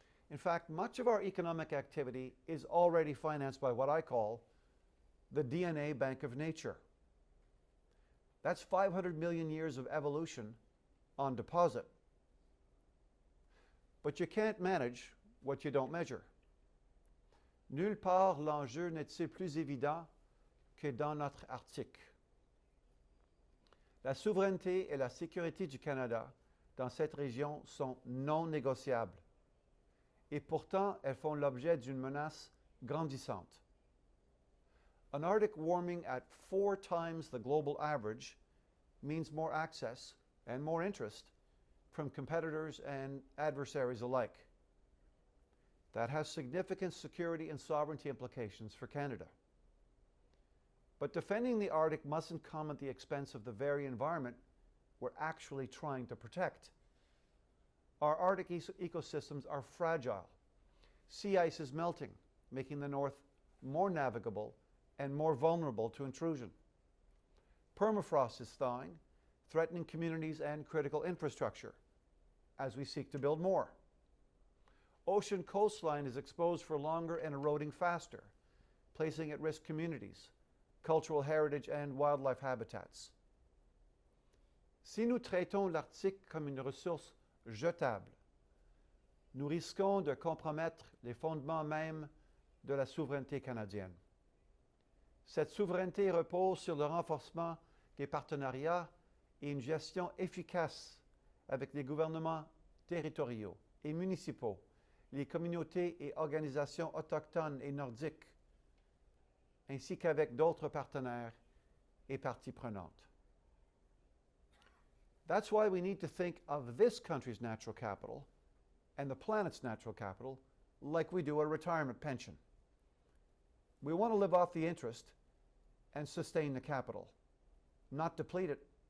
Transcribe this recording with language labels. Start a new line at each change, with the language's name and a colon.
English: In fact, much of our economic activity is already financed by what I call the DNA Bank of Nature. That's 500 million years of evolution on deposit. But you can't manage what you don't measure.
French: Nulle part l'enjeu n'est-il plus évident que dans notre Arctique. La souveraineté et la sécurité du Canada dans cette région sont non négociables. Et pourtant, elles font l'objet d'une menace grandissante.
English: An Arctic warming at 4 times the global average means more access and more interest from competitors and adversaries alike. That has significant security and sovereignty implications for Canada. But defending the Arctic mustn't come at the expense of the very environment we're actually trying to protect. Our Arctic ecosystems are fragile. Sea ice is melting, making the North more navigable and more vulnerable to intrusion. Permafrost is thawing, threatening communities and critical infrastructure as we seek to build more. Ocean coastline is exposed for longer and eroding faster, placing at risk communities, cultural heritage and wildlife habitats.
French: Si nous traitons l'Arctique comme une ressource jetable, nous risquons de compromettre les fondements mêmes de la souveraineté canadienne. Cette souveraineté repose sur le renforcement des partenariats et une gestion efficace avec les gouvernements territoriaux et municipaux, les communautés et organisations autochtones et nordiques, ainsi qu'avec d'autres partenaires et parties prenantes.
English: That's why we need to think of this country's natural capital and the planet's natural capital like we do a retirement pension. We want to live off the interest and sustain the capital, not deplete it.